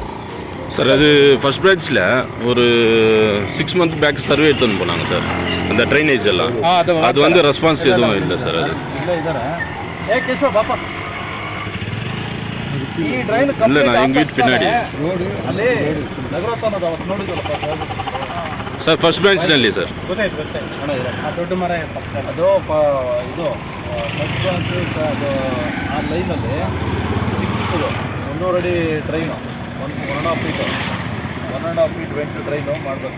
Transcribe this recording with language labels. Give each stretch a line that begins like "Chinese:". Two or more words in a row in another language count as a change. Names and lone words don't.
Tamil: சார். அது ஃபஸ்ட் பிரான்ச்சில் ஒரு 6 month
English: back survey
Tamil: எடுத்துன்னு போனாங்க சார். அந்த ட்ரைனேஜ் எல்லாம் அது வந்து ரெஸ்பான்ஸ் எதுவும் இல்லை சார். அது இல்லை, நான் எங்கள் வீட்டு பின்னாடி
Kannada: ಸರ್ ಫಸ್ಟ್ ಬ್ರಾಂಚ್ನಲ್ಲಿ ಸರ್. ದೊಡ್ಡ ಮರ ಅದು ಇದು
English: first branch
Kannada: ಅದು ಆ ಲೈನಲ್ಲಿ ಚಿಕ್ಕದು 100 ಅಡಿ ಟ್ರೈನು, 1.5 ಫೀಟ್ ವೆಂಟ್ ಟ್ರೈನು ಮಾಡಬೇಕು.